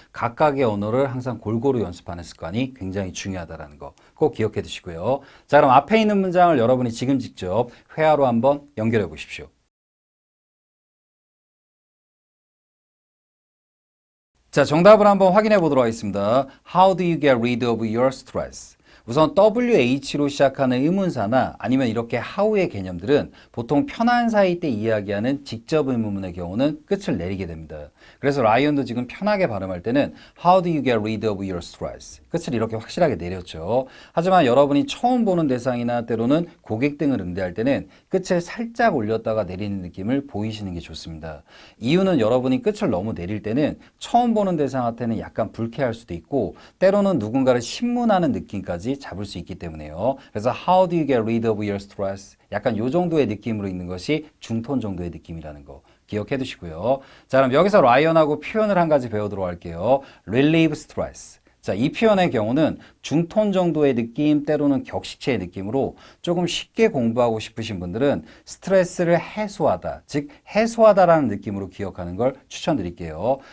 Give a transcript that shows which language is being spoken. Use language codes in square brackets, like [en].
[ko] 각각의 언어를 항상 골고루 연습하는 습관이 굉장히 중요하다는 거 꼭 기억해 두시고요. 자, 그럼 앞에 있는 문장을 여러분이 지금 직접 회화로 한번 연결해 보십시오. 자, 정답을 한번 확인해 보도록 하겠습니다. [en] How do you get rid of your stress? [ko] 우선 WH로 시작하는 의문사나 아니면 이렇게 how의 개념들은 보통 편한 사이 때 이야기하는 직접 의문문의 경우는 끝을 내리게 됩니다. 그래서 라이언도 지금 편하게 발음할 때는 [en] How do you get rid of your stress? [ko] 끝을 이렇게 확실하게 내렸죠. 하지만 여러분이 처음 보는 대상이나 때로는 고객 등을 응대할 때는 끝을 살짝 올렸다가 내리는 느낌을 보이시는 게 좋습니다. 이유는 여러분이 끝을 너무 내릴 때는 처음 보는 대상한테는 약간 불쾌할 수도 있고 때로는 누군가를 신문하는 느낌까지 잡을 수 있기 때문에요. 그래서 [en] How do you get rid of your stress? [ko] 약간 요 정도의 느낌으로 읽는 것이 중톤 정도의 느낌이라는 거 기억해 두시고요. 자, 그럼 여기서 라이언하고 표현을 한 가지 배우도록 할게요. [en] Relieve stress. [ko] 자, 이 표현의 경우는 중톤 정도의 느낌, 때로는 격식체의 느낌으로 조금 쉽게 공부하고 싶으신 분들은 스트레스를 해소하다, 즉 해소하다라는 느낌으로 기억하는 걸 추천드릴게요.